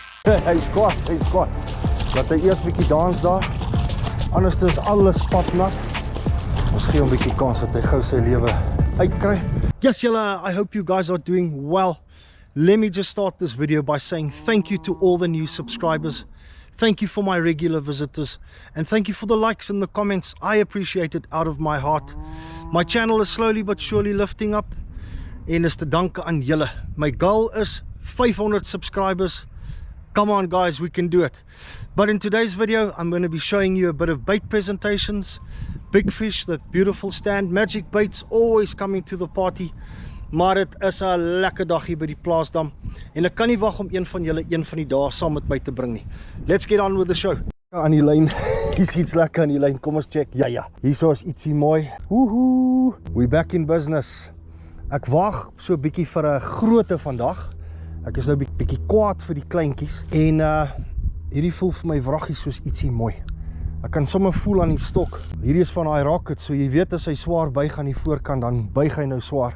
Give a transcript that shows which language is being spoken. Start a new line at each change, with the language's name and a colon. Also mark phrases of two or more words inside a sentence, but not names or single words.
Afrikaans: Hy's kwaad. Laat hy eers bietjie dans daar. Anders is alles papnat. Ons gee hom bietjie kans dat hy gou sy lewe uitkry.
English: Yes, julle, I hope you guys are doing well. Let me just start this video by saying thank you to all the new subscribers. Thank you for my regular visitors. And thank you for the likes and the comments. I appreciate it out of my heart. My channel is slowly but surely lifting up.
Afrikaans: En is te danke aan julle.
English: My goal is 500 subscribers. Come on guys, we can do it. But in today's video, I'm going to be showing you a bit of bait presentations. Big Fish, the beautiful stand. Magic Baits always coming to the party.
Afrikaans: Maar het is 'n lekker dag hier by die plaasdam. En ek kan nie wag om een van julle een van die dae saam met my te bring nie.
English: Let's get on with the show.
Afrikaans: Aan die lyn. Hier's iets lekker aan die lyn. Kom ons check. Ja. Hierso is ietsie mooi. Woohoo.
English: We back in business.
Afrikaans: Ek wag so 'n bietjie vir 'n grootte vandag. Ek is nou bietjie kwaad vir die kleintjies. En hierdie voel vir my wraggie soos ietsie mooi. Ek kan sommer voel aan die stok. Hierdie is van daai rocket, so jy weet as hy swaar buig aan die voorkant, dan buig hy nou swaar.